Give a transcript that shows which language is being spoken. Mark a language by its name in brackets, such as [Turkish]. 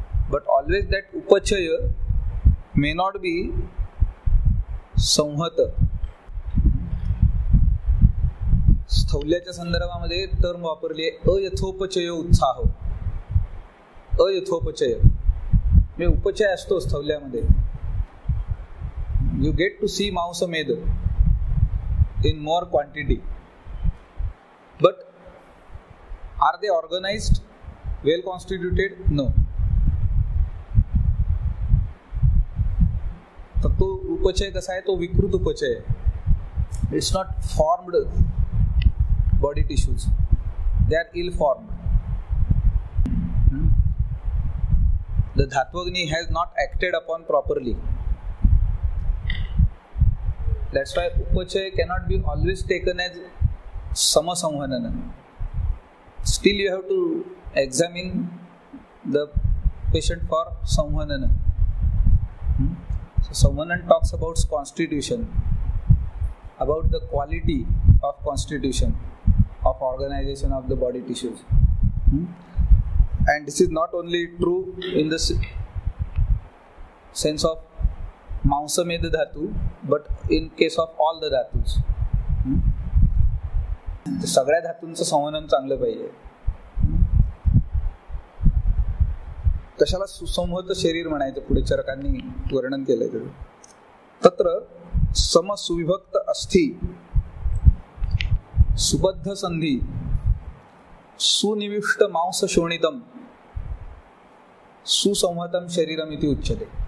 [English] But always that उपचय may not be संहत. [Marathi] स्थौल्याच्या संदर्भामध्ये term वापरली आहे अयथोपचय उत्साह. अयथोपचय म्हणजे उपचय असतो स्थौल्यामध्ये. [English] You get to see Mausameda in more quantity. But are they organized, well constituted? No. [Marathi] तर तो उपचय कसा आहे, तो विकृत उपचय. [English] It's not formed body tissues. They are ill formed. The Dhatvagni has not acted upon properly. That's why upachaya cannot be always taken as samasamvanana. Still you have to examine the patient for samvanana. संवहन talks about constitution, about the quality of constitution of organization of the body tissues. And this is not only true in the sense of Mausam-ed dhatu, but in case of all the dhatus. [Marathi] सगळ्या धातूंचं संवहन चांगलं पाहिजे. कशाला सुसंहत शरीर म्हणायचं पुढे चरकांनी वर्णन केलंय. [Sanskrit] तत्र समसुविभक्त अस्थि सुबद्ध संधी सुनिविष्ट मांस शोणितम सुसंहतम शरीरम इति उच्यते.